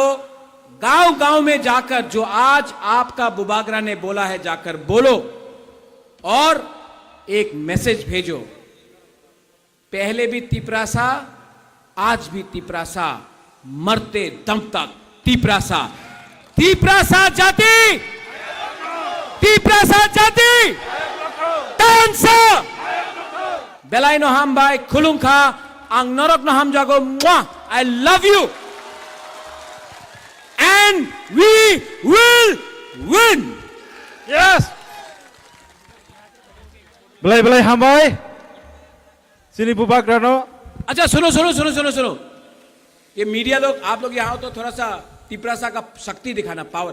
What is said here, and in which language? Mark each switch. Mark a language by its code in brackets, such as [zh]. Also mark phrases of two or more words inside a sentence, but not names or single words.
[hi] गांव गांव में जाकर जो आज आपका बुबागरा ने बोला है, जाकर बोलो। और एक मैसेज भेजो, पहले भी तिपरासा, आज भी तिपरासा, मरते दम तक तिपरासा। तिपरासा जाति, तिपरासा जाति, [trp] tansa, belai no hambai khulungkha, ang norok no ham jago, [en] mwah, I love you, and we will win. Yes. [trp] Belai hambai. Sini Bubagrano. [hi] अच्छा सुनो सुनो सुनो सुनो सुनो, ये मीडिया लोग, आप लोग यहाँ हो तो थोड़ा सा तिपरासा का शक्ति दिखाना, पावर।